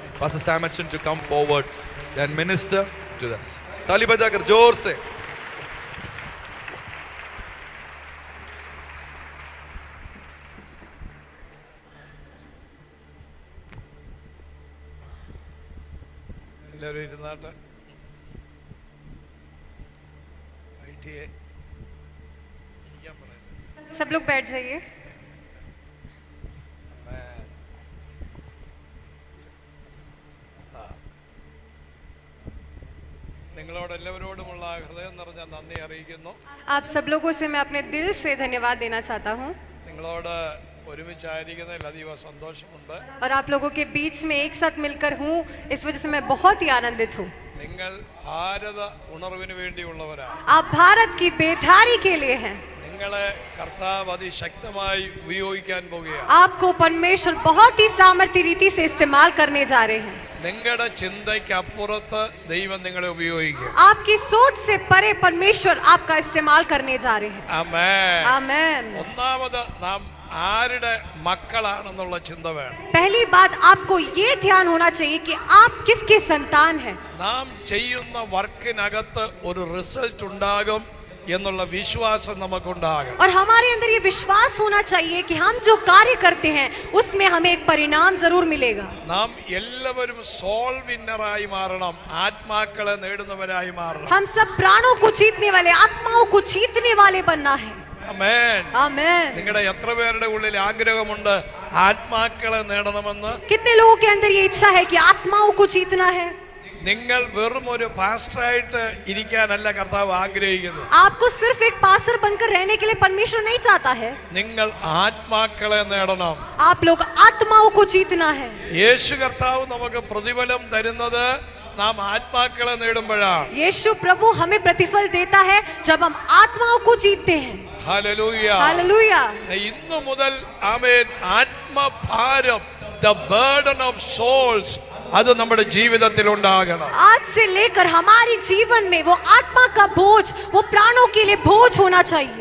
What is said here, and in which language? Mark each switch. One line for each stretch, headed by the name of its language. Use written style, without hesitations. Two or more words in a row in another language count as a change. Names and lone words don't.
English: Pastor Samachan to come forward and minister to us.
Hindi: ताली बजाकर जोर से.
Malayalam: എല്ലാവരും ഇരുന്നാട്ടെ.
Hindi: सब लोग बैठ जाइए.
Malayalam: നിങ്ങളോട് എല്ലാവരോടുമുള്ള ഹൃദയം നിറഞ്ഞ നന്ദി അറിയിക്കുന്നു.
Hindi: आप सब लोगों से मैं अपने दिल से धन्यवाद देना चाहता हूँ.
Malayalam: നിങ്ങളോട് ഒരുമിച്ചായിരിക്കുന്നതിൽ അതീവ സന്തോഷമുണ്ട്.
Hindi: और आप लोगों के बीच में एक साथ मिलकर हूँ, इस वजह से मैं बहुत ही आनंदित हूँ.
Malayalam: നിങ്ങൾ ഭാരത ഉണർവിന് വേണ്ടിയുള്ളവരാണ്.
Hindi: आप भारत की बेदारी के लिए हैं.
Malayalam: നിങ്ങളെ കർത്താവ് അതിശക്തമായി ഉപയോഗിക്കാൻ പോകുകയാണ്.
Hindi: आपको परमेश्वर बहुत ही सामर्थ्य रीति से इस्तेमाल करने जा रहे हैं.
Malayalam: നിങ്ങളുടെ ചിന്തയ്ക്ക് അപ്പുറത്ത് ദൈവം നിങ്ങളെ ഉപയോഗിക്കും.
Hindi: आपकी सोच से परे परमेश्वर आपका इस्तेमाल करने जा रहे हैं.
Malayalam: ആമേൻ.
Hindi: आमेन.
Malayalam: ഒന്നാമത് നാം ആരുടെ മക്കളാണെന്നുള്ള ചിന്ത വേണം.
Hindi: पहली बात आपको ये ध्यान होना चाहिए कि आप किसके संतान हैं.
Malayalam: നാം ചെയ്യുന്ന വർക്കിനകത്ത് ഒരു റിസൾട്ട് ഉണ്ടാകും എന്നുള്ള വിശ്വാസം നമുക്കുണ്ടാകും.
Hindi: और हमारे अंदर ये विश्वास होना चाहिए कि हम जो कार्य करते हैं उसमें हमें एक परिणाम जरूर मिलेगा.
Malayalam: നാം എല്ലാവരും
English: soul winner
Malayalam: മാറണം, ആത്മാക്കളെ നേടുന്നവരായി മാറണം.
Hindi: हम सब प्राणों को जीतने वाले, आत्माओं को जीतने वाले बनना है.
Malayalam: ആമേൻ.
Hindi: आमेन.
Malayalam: നിങ്ങളുടെ എത്ര പേരുടെ ഉള്ളിൽ ആഗ്രഹമുണ്ട് ആത്മാക്കളെ നേടണമെന്ന്?
Hindi: कितने लोगों के अंदर ये इच्छा है कि आत्माओं को जीतना है?
Malayalam: നിങ്ങൾ വെറും ഒരു പാസ്റ്ററായിട്ട് ഇരിക്കാനല്ല കർത്താവ് ആഗ്രഹിക്കുന്നത്.
Hindi: आपको सिर्फ एक पास्टर बनकर रहने के लिए परमेश्वर नहीं चाहता है.
Malayalam: നിങ്ങൾ ആത്മാക്കളെ നേടണം.
Hindi: आप लोग आत्माओं को जीतना है.
Malayalam: യേശു കർത്താവ് നമുക്ക് പ്രതിഫലം തരുന്നത് നാം ആത്മാക്കളെ നേടുമ്പോഴാണ്.
Hindi: यीशु प्रभु हमें प्रतिफल देता है जब हम आत्माओं को जीतते हैं.
Malayalam: ഹല്ലേലൂയ.
Hindi: हालेलुया.
Malayalam: ഇന്നു മുതൽ ആമേൻ ആത്മഭാരം,
English: the burden of souls,
Malayalam: അത് നമ്മുടെ ജീവിതത്തിൽ ഉണ്ടാകണം.
Hindi: आज से लेकर हमारे जीवन में वो आत्मा का बोझ, वो प्राणों के लिए बोझ होना चाहिए.